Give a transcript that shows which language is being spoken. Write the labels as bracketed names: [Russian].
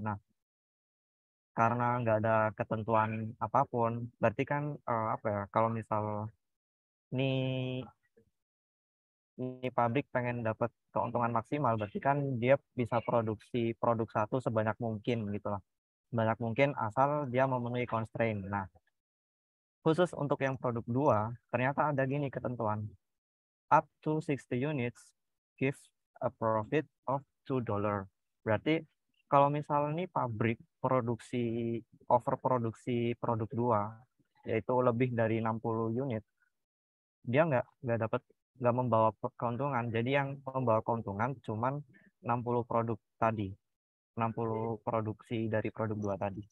[Indonesian] Nah, karena nggak ada ketentuan apapun, berarti kan apa ya, kalau misal nih ini pabrik pengen dapat keuntungan maksimal, berarti kan dia bisa produksi produk satu sebanyak mungkin gitu lah. Sebanyak mungkin asal dia memenuhi constraint. Nah, khusus untuk yang produk 2 ternyata ada gini ketentuan. [English] Up to 60 units give a profit of $2. [Indonesian] Berarti kalau misalnya nih pabrik produksi overproduksi produk 2 yaitu lebih dari 60 unit, dia nggak dapat, nggak membawa keuntungan. Jadi yang membawa keuntungan cuman 60 produk tadi, 60 produksi dari produk 2 tadi.